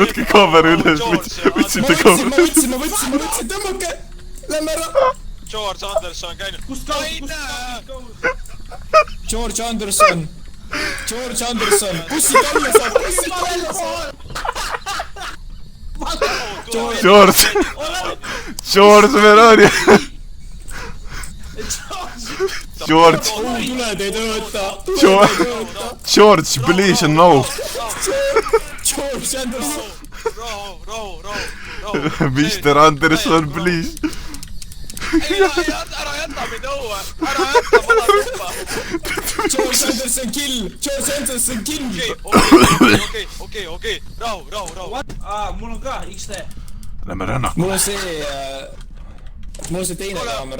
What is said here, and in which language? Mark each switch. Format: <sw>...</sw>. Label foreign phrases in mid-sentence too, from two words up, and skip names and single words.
<et>võtke kaamera üles, võtsite kaamera. Ma võtsin, tõmmake! Lähme ära! George Anderson käinud. Kust kaus? George Anderson, bussi välja saab!</et> <en>George, where are you? George ,</en> <et>tuled ei tööta .</et> <en>George , please and no . George Anderson .</en> <et>rahu .</et> <en>Mr Anderson , please .</en> <et>ära jäta mind õue , ära jäta , ma tahan tuppa .</et> <en>George Anderson kill , George Anderson kill .</en> <et>okei , rahu . mul on ka XD . Lähme rännaku . mul on see teine kaamera .</et>